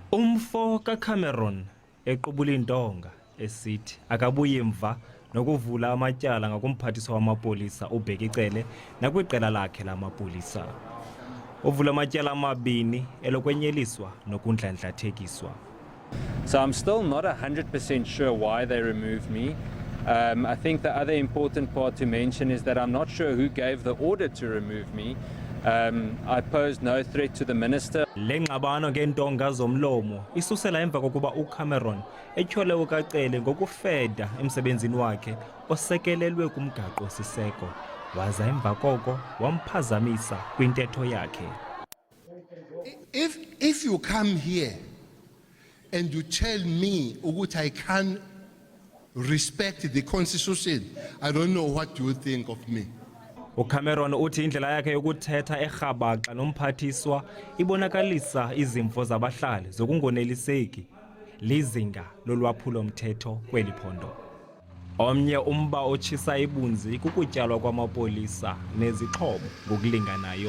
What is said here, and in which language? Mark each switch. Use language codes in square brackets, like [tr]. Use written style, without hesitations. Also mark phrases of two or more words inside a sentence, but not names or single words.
[xh] Umfo kaCameron equbula intonga esithi akabuyi emva nokuvula amatyala ngakumphathiswa wamapolisa uBheki Cele nakwiqela lakhe lamapolisa. Uvula amatyala amabini elokwenyeliswa nokundlandlathekiswa. [en] So I'm still not 100% sure why they removed me. I think the other important part to mention is that I'm not sure who gave the order to remove me. I posed no threat to the minister. [xh] Lengxabano ngentonga zomlomo isusela emva kokuba uCameron etyhole ukaCele ngokufeda emsebenzini wakhe osekelelwe kumgaqo siseko, waza emva koko wamphazamisa kwintetho yakhe. [en] If you come here and you tell me ukuthi I can't respect the constitution, I don't know what you think of me. [xh] uCameron uthi indlela yakhe yokuthetha erhabaxa nomphathiswa ibonakalisa izimvo zabahlali zokungoneliseki lizinga lolwaphulo mthetho kweli phondo. Omnye umba otshisa ibunzi kukutyalwa kwamapolisa nezixhobo ngokulinganayo.